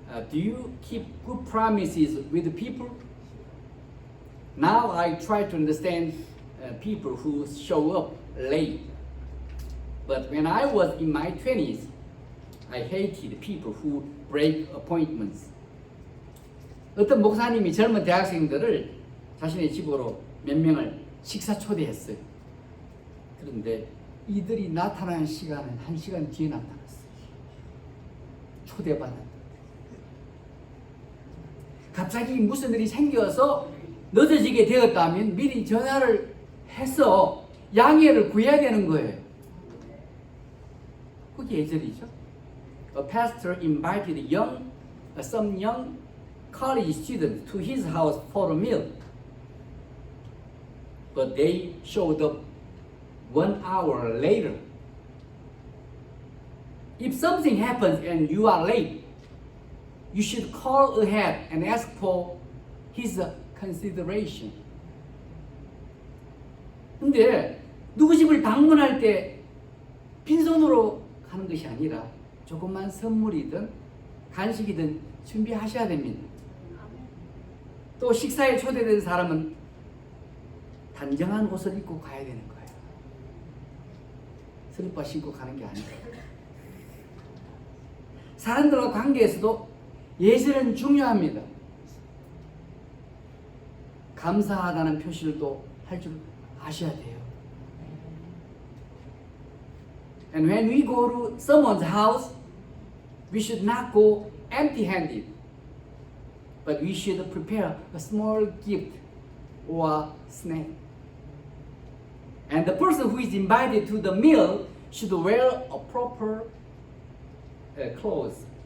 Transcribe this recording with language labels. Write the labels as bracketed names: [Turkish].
[English] Do you keep good promises with people? Now I try to understand people who show up late. But when I was in my 20s, I hated people who break appointments. [Korean] 어떤 목사님이 젊은 대학생들을 자신의 집으로 몇 명을 식사 초대했어요. 그런데 이들이 나타나는 시간은 1시간 뒤에 나타났어요. 초대받았는데. 갑자기 무슨 일이 생겨서 늦어지게 되었다면 미리 전화를 해서 양해를 구해야 되는 거예요. 그게 예절이죠. [English] A pastor invited some young college students to his house for a meal. But they showed up 1 hour later. If something happens and you are late, you should call ahead and ask for his consideration. [Korean] 근데 누구 집을 방문할 때 빈손으로 가는 것이 아니라 조그만 선물이든 간식이든 준비하셔야 됩니다. 또 식사에 초대된 사람은 단정한 옷을 입고 가야 되는 거예요. 슬리퍼 신고 가는 게 아니에요. 사람들과 관계에서도 예절은 중요합니다. 감사하다는 표시를 또 할 줄 아셔야 돼요. [English] And when we go to someone's house, we should not go empty-handed, but we should prepare a small gift or snack. And the person who is invited to the meal should wear a proper clothes.